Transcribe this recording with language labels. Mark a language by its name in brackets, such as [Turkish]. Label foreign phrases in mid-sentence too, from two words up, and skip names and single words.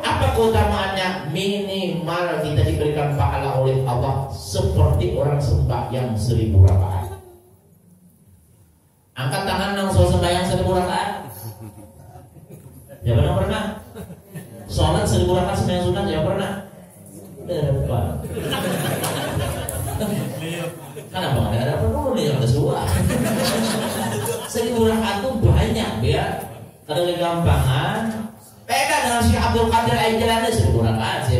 [Indonesian] Apa keutamaannya? Minimal kita diberikan pahala oleh Allah seperti orang sembahyang 1000 rakaat. Angkat tangan yang sembahyang 1000 rakaat. Ya pernah? Sholat 1000 rakaat sembahyang sunat ya pernah? Depan. Kenapa nggak ada perlu nih yang sesuai? 1000 rakaat itu banyak ya. Kalau gampangan, beda dengan Syekh Abdul Qadir Al-Jilani 1000 rakaat sih.